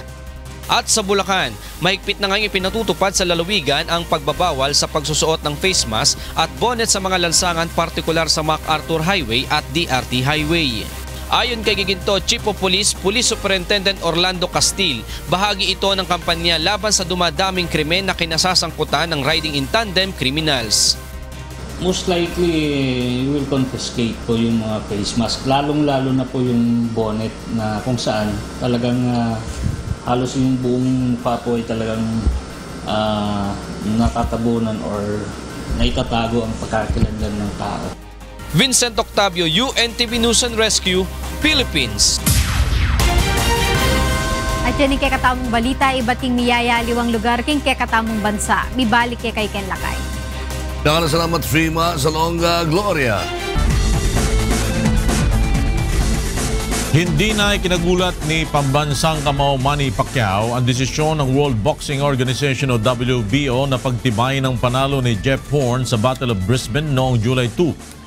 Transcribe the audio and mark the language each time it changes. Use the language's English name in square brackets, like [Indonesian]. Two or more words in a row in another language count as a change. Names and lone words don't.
[Filipino] At sa Bulacan, mahigpit na ngayong ipinatutupad sa lalawigan ang pagbabawal sa pagsusuot ng [English] face mask [Filipino] at bonnet sa mga lansangan partikular sa MacArthur Highway at DRT Highway. Ayon kay Giginto Chief of Police, Police Superintendent Orlando Castil, bahagi ito ng kampanya laban sa dumadaming krimen na kinasasangkutan ng [English] riding in tandem criminals. Most likely, we will confiscate [Filipino] po yung mga [English] face mask. [Filipino] Lalong-lalo na po yung bonnet na kung saan talagang halos yung buong mukha po ay talagang natatabunan or naitatago ang pagkakilanlan ng tao. Vincent Octavio, UNTV News and Rescue, Philippines. [Pampanga] At yan yung kekatamong balita, ibating miyayaliwang lugar king kekatamong bansa. Mibalik kay Ken Lakay. Salamat Frima sa Longa Gloria. [Filipino] Hindi na ikinagulat ni pambansang kamao Manny Pacquiao ang desisyon ng World Boxing Organization o WBO na pagtibayin ng panalo ni Jeff Horn sa Battle of Brisbane noong July 2.